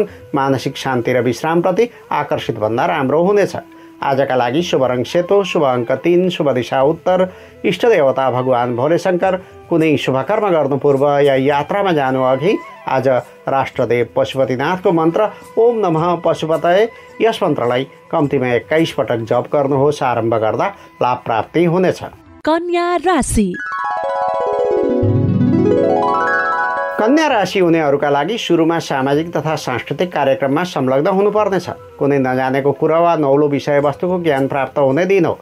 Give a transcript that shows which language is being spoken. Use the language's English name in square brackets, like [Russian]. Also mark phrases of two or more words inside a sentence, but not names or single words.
[Nepali] मानसिक शान्ति र विश्रामप्रति आकर्षित भन्दा राम्रो हुनेछ। आजका लागि शुभ रङ सेतो, शुभ अङ्क 3, शुभ दिशा उत्तर, इष्टदेवता भगवान भोलेशङ्कर। कुनै शुभकर्म गर्नु पूर्व या यात्रामा जानु अघि आज राष्ट्रदेव पशुपतिनाथको मन्त्र [Sanskrit] ओम नमः पशुपतये [Nepali] यस मन्त्रलाई कम्तीमा 21 पटक जप गर्नुहोस्। आरम्भ गर्दा लाभ प्राप्ति हुनेछ। कन्या राशि। कन्या राशि हुनेहरूका लागि सुरुमा सामाजिक तथा सांस्कृतिक कार्यक्रममा संलग्न हुनुपर्नेछ। कुनै नजानेको कुरा वा नौलो विषयवस्तुको ज्ञान प्राप्त हुने दिन हो।